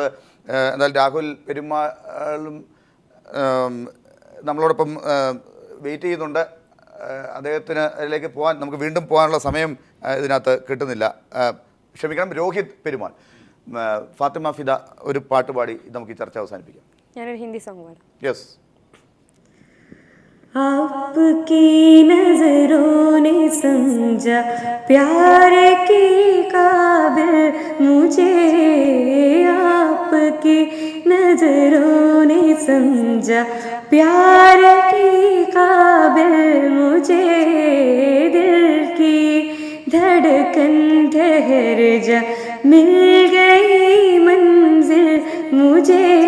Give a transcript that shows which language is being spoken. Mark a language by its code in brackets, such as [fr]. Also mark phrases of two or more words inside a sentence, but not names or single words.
[ml] എന്നാൽ രാഹുൽ പെരുമാളും നമ്മളോടൊപ്പം വെയിറ്റ് ചെയ്യുന്നുണ്ട്. അദ്ദേഹത്തിന് അതിലേക്ക് പോകാൻ നമുക്ക് വീണ്ടും പോകാനുള്ള സമയം ഇതിനകത്ത് കിട്ടുന്നില്ല. ക്ഷമിക്കണം. രോഹിത് പെരുമാൾ, ഫാത്തിമ ഫിദ ഒരു പാട്ട് പാടി നമുക്ക് ഈ ചർച്ച അവസാനിപ്പിക്കാം. ഞാനൊരു ഹിന്ദി സോങ് പാടാം. യെസ്. [hi] आपकी नजरों ने समझा प्यार के काबिल मुझे, आपकी नजरों ने समझा प्यार के काबिल मुझे, दिल की धड़कन ठहर जा मिल गई मंजिल मुझे,